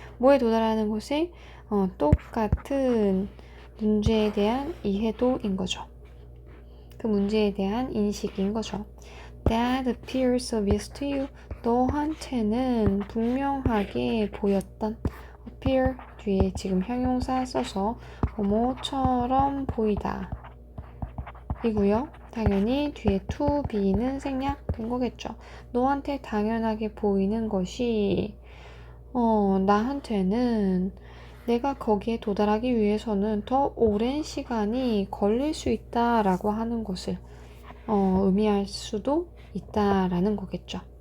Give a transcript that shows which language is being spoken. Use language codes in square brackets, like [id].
[ko] 뭐에 도달하는 것에 똑같은 문제에 대한 이해도인 거죠. 그 문제에 대한 인식인 거죠. [en] That appears obvious to you. [ko] 너한테는 분명하게 보였던 appear 뒤에 지금 형용사 써서 뭐처럼 보이다 이고요. 당연히 뒤에 to be는 생략된 거겠죠. 너한테 당연하게 보이는 것이 나한테는 내가 거기에 도달하기 위해서는 더 오랜 시간이 걸릴 수 있다라고 하는 것을 의미할 수도 있다라는 거겠죠.